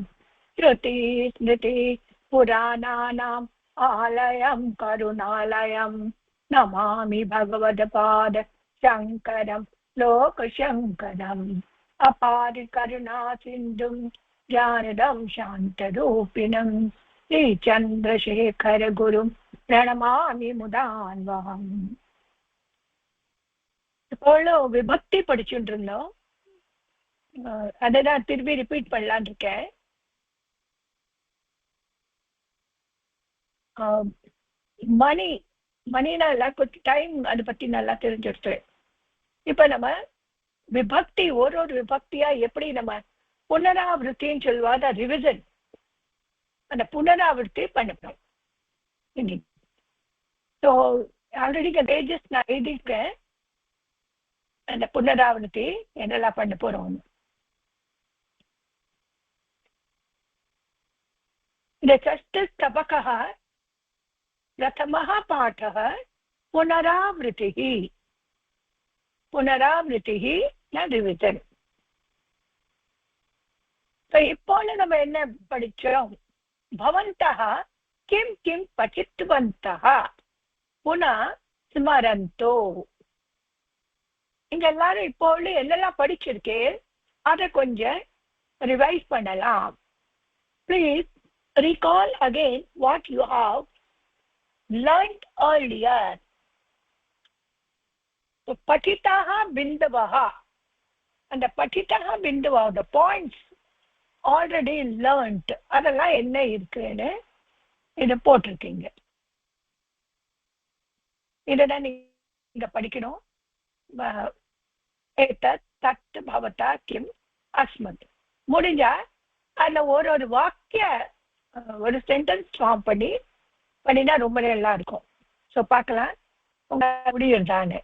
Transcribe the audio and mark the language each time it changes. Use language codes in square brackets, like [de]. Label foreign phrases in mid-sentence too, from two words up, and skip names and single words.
[sa] श्रुतिस्मृति पुराणानाम् आलयं करुणालयं नमामि भगवत्पाद शङ्करं लोकशङ्करम्। अपार करुणा सिन्धुं ज्ञानदं शान्तरूपिणं श्रीचन्द्रशेखर गुरुं प्रणमामि मुदान्वहम्. [ta] இப்போ விபக்தி படிச்சுட்டு இருந்தோம். அதை நான் திரும்பி ரிப்பீட் பண்ணலான்னு இருக்கேன். மணினா கொஞ்சம் டைம் அதை பத்தி நல்லா தெரிஞ்சுடுச்சு. இப்ப நம்ம விபக்தி ஒரு விபக்தியா எப்படி நம்ம புனராவృத்தின்னு சொல்லுவாத ரிவிசன், அந்த புனராவృத்தி பண்ணணும். ஸோ [en] already pages [ta] நான் எழுதியிருக்கேன். அந்த புனராவృத்தி என்னெல்லாம் பண்ண போறோம். [sa] இந்த षष्ठस्तबकः प्रथमः पाठः पुनरावृत्तिः. पुनरावृत्तिः न रिविजन. [ta] இப்போ நம்ம என்ன படிச்சோம்? [sa] भवन्तः किं किं पठितवन्तः पुनः स्मरन्तु. [ta] இங்க எல்லாரும் இப்போ என்னெல்லாம் படிச்சிருக்கேன் அதை கொஞ்சம் ரிவைஸ் பண்ணலாம். [en] ப்ளீஸ் recall again what you have learned earlier. So [sa] पठिताः बिन्दवः, [en] and the [sa] पठिताः बिन्दवः, [en] the points already learned, [ta] அதெல்லாம் என்ன இருக்குன்னு இதை போட்டிருக்கீங்க. இதைதான் நீங்க படிக்கணும். [sa] एतत् तत् भवता किम् अस्मत्. [ta] முடிஞ்சா அதுல ஒரு வாக்கிய ஒரு [en] sentence form [ta] பண்ணினா ரொம்ப நல்லா இருக்கும். ஸோ பார்க்கலாம் உங்க முடியும் தானே.